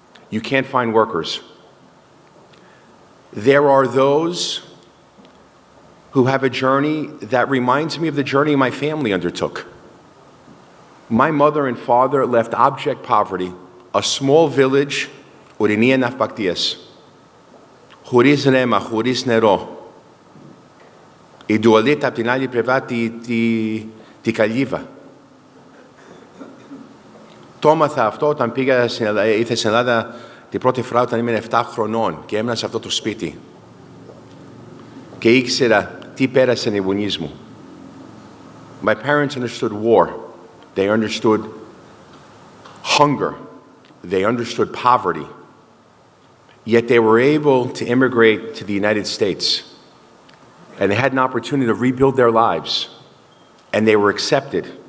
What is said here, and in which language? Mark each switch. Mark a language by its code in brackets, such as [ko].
[en] You can't find workers. There are those who have a journey that reminds me of the journey my family undertook. My mother and father left abject poverty, a small village, [el] ορεινή ναυπακτίας, χωρίς ρέμα, χωρίς νερό. Η ντουαλέτα από την άλλη πλευρά τη καλύβα. Το έμαθα αυτό όταν ήρθα στην Ελλάδα την πρώτη φορά όταν ήμουν 7 χρονών και έμεινα σε αυτό το σπίτι. Και ήξερα τι πέρασαν οι γονείς μου. [en] My parents understood war. They understood hunger. They understood poverty. Yet they were able to immigrate to the United States. And they had an opportunity to rebuild their lives. And they were accepted.